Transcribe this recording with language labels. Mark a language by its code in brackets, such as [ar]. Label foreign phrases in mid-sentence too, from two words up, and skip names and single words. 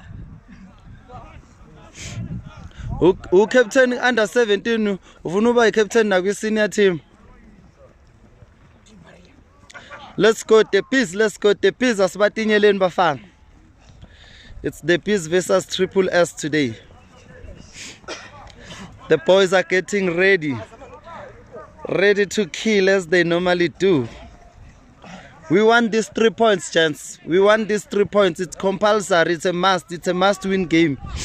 [en] Captain under 17 [xh] ufuna uba captain nakwi [en] senior team. Let's go the Bees, [xh] asibatinyeleni bafana. [en] It's the Bees versus Triple S today. The boys are getting ready to kill as they normally do. We want these 3 points, gents. We want these 3 points. It's compulsory. It's a must-win game.